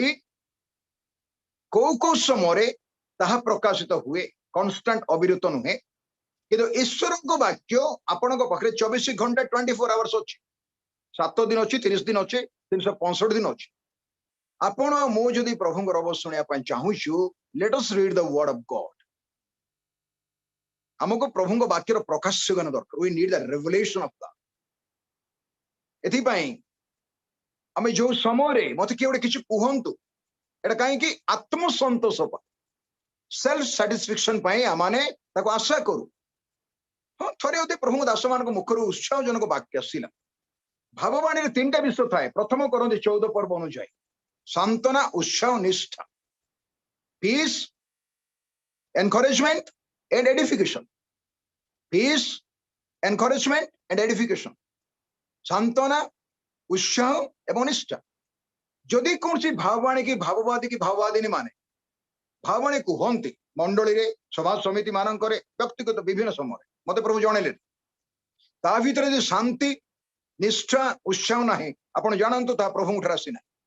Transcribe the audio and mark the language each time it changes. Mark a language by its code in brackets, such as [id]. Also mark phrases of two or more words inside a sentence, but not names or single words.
[or] କୋଉ କୋଉ ସମୟରେ ତାହା ପ୍ରକାଶିତ ହୁଏ, କନଷ୍ଟାଣ୍ଟ ଅବିରତ ନୁହେଁ। କିନ୍ତୁ ଈଶ୍ୱରଙ୍କ ବାକ୍ୟ ଆପଣଙ୍କ ପାଖରେ 24 ଘଣ୍ଟା 24 ଆୱାର୍ସ ଅଛି। 7 ଦିନ ଅଛି, 30 ଦିନ ଅଛି, 365 ଦିନ ଅଛି। ଆପଣ ମୁଁ ଯଦି ପ୍ରଭୁଙ୍କର ଅବସ ଶୁଣିବା ପାଇଁ ଚାହୁଁଛୁ, [en] let us read the word of God. [or] ଆମକୁ ପ୍ରଭୁଙ୍କ ବାକ୍ୟର ପ୍ରକାଶ ଜ୍ଞାନ ଦରକାର। [en] we need the revelation of God. [or] ଏଥିପାଇଁ ଆମେ ଯୋଉ ସମୟରେ ମତେ କିଏ ଗୋଟେ କିଛି କୁହନ୍ତୁ, ଏଟା କାହିଁକି ଆତ୍ମସନ୍ତୋଷ ପାଇଁ, [en] self satisfaction [or] ପାଇଁ ଆମେ ତାକୁ ଆଶା କରୁ। ହଁ, ଥରେ ଅଧେ ପ୍ରଭୁଙ୍କ ଦାସମାନଙ୍କ ମୁଖରୁ ଉତ୍ସାହଜନକ ବାକ୍ୟ ଆସିଲା। ଭାବବାଣୀରେ 3ଟା ବିଷୟ ଥାଏ। ପ୍ରଥମ କରନ୍ତି 14 ପର୍ବ ଅନୁଯାୟୀ ସାନ୍ତ୍ୱନା, ଉତ୍ସାହ, ନିଷ୍ଠା, [en] peace, encouragement and edification. Peace, encouragement and edification. [or] ସାନ୍ତ୍ୱନା, ଉତ୍ସାହ ଏବଂ ନିଷ୍ଠା। ଯଦି କୌଣସି ଭାବବାଣୀ କି ଭାବବାଦିନୀ ମାନେ ଭାବବାଣୀ କୁହନ୍ତି ମଣ୍ଡଳୀରେ, ସଭା ସମିତି ମାନଙ୍କରେ, ବ୍ୟକ୍ତିଗତ ବିଭିନ୍ନ ସମୟରେ, ମତେ ପ୍ରଭୁ ଜଣେଇଲେ, ତା ଭିତରେ ଯଦି ଶାନ୍ତି, ନିଷ୍ଠା, ଉତ୍ସାହ ନାହିଁ, ଆପଣ ଜାଣନ୍ତୁ ତାହା ପ୍ରଭୁଙ୍କ ଠାରେ ଆସିନାହିଁ।